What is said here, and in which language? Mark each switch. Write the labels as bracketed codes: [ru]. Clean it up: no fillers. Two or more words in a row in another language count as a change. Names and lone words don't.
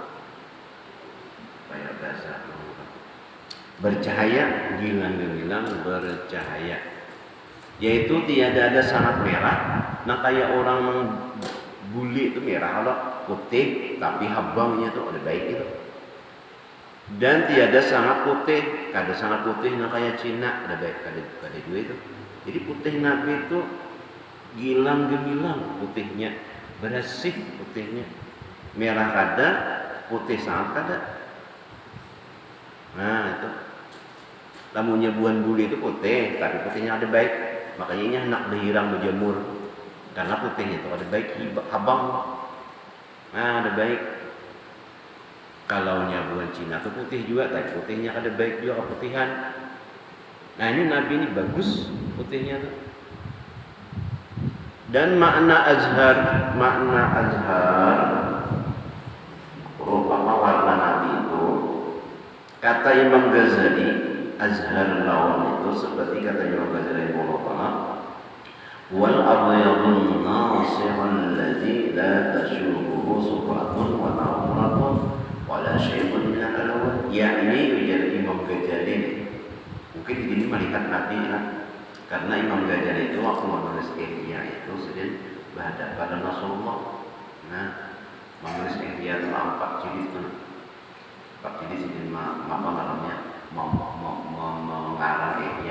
[bjn] Kayak bahasa bercahaya, gilang-gilang bercahaya, yaitu tiada ada sangat merah. Nah kayak orang mengguli itu merah, kalau putih tapi habangnya itu ada baik itu. Dan tiada sangat putih, kada sangat putih. Nah kayak Cina ada baik, kada dua itu. Jadi putih Nabi itu gilang-gemilang putihnya, bersih putihnya, merah kada, putih sangat kada. Nah itu lamunnya buan buli itu putih, tapi putihnya ada baik. Makanya ini anak berhirang berjemur, karena putihnya itu ada baik, habang. Nah ada baik. Kalau buan Cina itu putih juga, tapi putihnya ada baik juga keputihan. Nah ini Nabi ini bagus putihnya tuh. Dan makna azhar rupa warna Nabi itu, kata Imam Ghazali, azhar lawan itu seperti kata Imam Ghazali rahimahullah, [ar] والأبيض الناصع الذي لا تشوبه صفرة ونورة ولا شيء من الألوان. [bjn] Yakni ujar Imam Ghazali, mungkin di sini melihat Nabi kan, karena Imam Ghazali itu waktu menulis Ihya itu sedang berhadapan pada Rasulullah. Nah menulis Ihya itu 4 jilid itu. 4 jilid sedang apa namanya mengarang Ihya.